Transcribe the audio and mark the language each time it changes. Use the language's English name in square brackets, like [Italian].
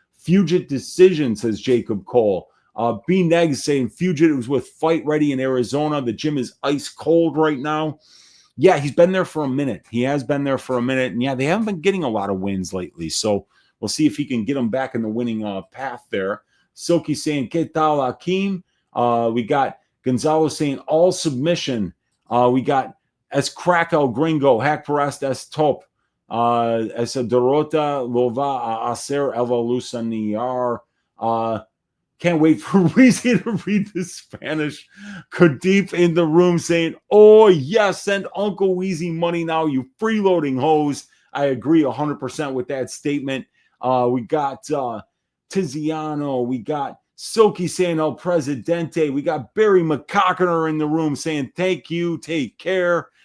[English] Fugitt decision, says Jacob Cole. B-Neg saying Fugitt was with Fight Ready in Arizona. The gym is ice cold right now. Yeah, he's been there for a minute. He has been there for a minute. And yeah, they haven't been getting a lot of wins lately. So we'll see if he can get them back in the winning path there. Silky saying, [Spanish] ¿Qué tal, Hakeem? [English] We got Gonzalo saying, all submission. We got [Spanish] Es Crack El Gringo, Hack Parast Es Top. Esa derrota lo va a hacer evolucionar. [English] Can't wait for Weezy to read the Spanish. Deep in the room saying, oh, yes, send Uncle Weezy money now, you freeloading hoes. I agree 100% with that statement. We got Tiziano. We got Silky saying El Presidente. We got Barry McCockiner in the room saying, thank you, take care.